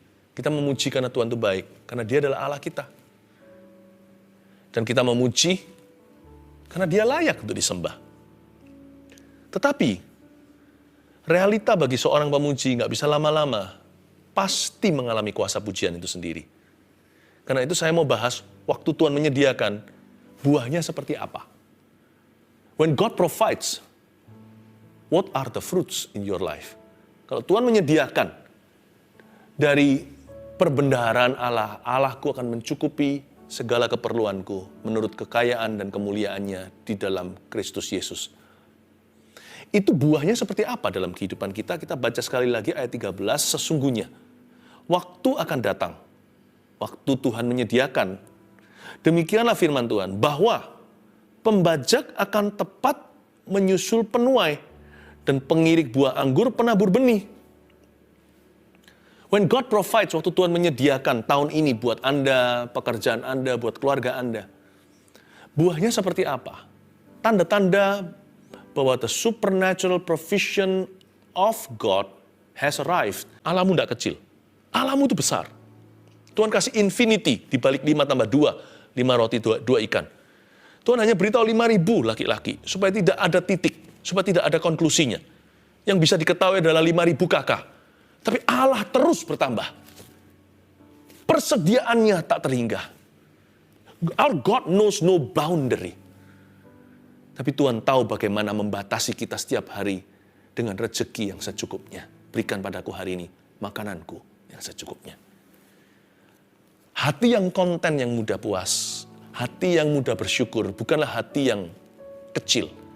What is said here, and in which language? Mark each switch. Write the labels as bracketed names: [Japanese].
[Indonesian] Kita memuji karena Tuhan itu baik, karena Dia adalah Allah kita. Dan kita memuji karena Dia layak untuk disembah. Tetapi, realita bagi seorang pemuji nggak bisa lama-lama, pasti mengalami kuasa pujian itu sendiri. Karena itu saya mau bahas, waktu Tuhan menyediakan, buahnya seperti apa. [English] When God provides, what are the fruits in your life? [Indonesian] Kalau Tuhan menyediakan, dari perbendaharaan Allah, Allahku akan mencukupi segala keperluanku menurut kekayaan dan kemuliaannya di dalam Kristus Yesus. Itu buahnya seperti apa dalam kehidupan kita? Kita baca sekali lagi ayat 13, sesungguhnya waktu akan datang, waktu Tuhan menyediakan. Demikianlah firman Tuhan, bahwa pembajak akan tepat menyusul penuai, dan pengirik buah anggur penabur benih. [English] When God provides, [Indonesian] waktu Tuhan menyediakan tahun ini buat Anda, pekerjaan Anda, buat keluarga Anda, buahnya seperti apa? Tanda-tanda bahwa [English] the supernatural provision of God has arrived. [Indonesian] Allahmu tidak kecil. Allahmu itu besar. Tuhan kasih infinity di balik 5 tambah 2, 5 roti 2 ikan. Tuhan hanya beritahu 5.000 laki-laki, supaya tidak ada titik, supaya tidak ada konklusinya. Yang bisa diketahui adalah 5.000 kakak. Tapi Allah terus bertambah. Persediaannya tak terhingga. [English] Our God knows no boundary. [Indonesian] Tapi Tuhan tahu bagaimana membatasi kita setiap hari dengan rezeki yang secukupnya. Berikan padaku hari ini makananku yang secukupnya. Hati yang konten, yang mudah puas, hati yang mudah bersyukur, bukanlah hati yang kecil.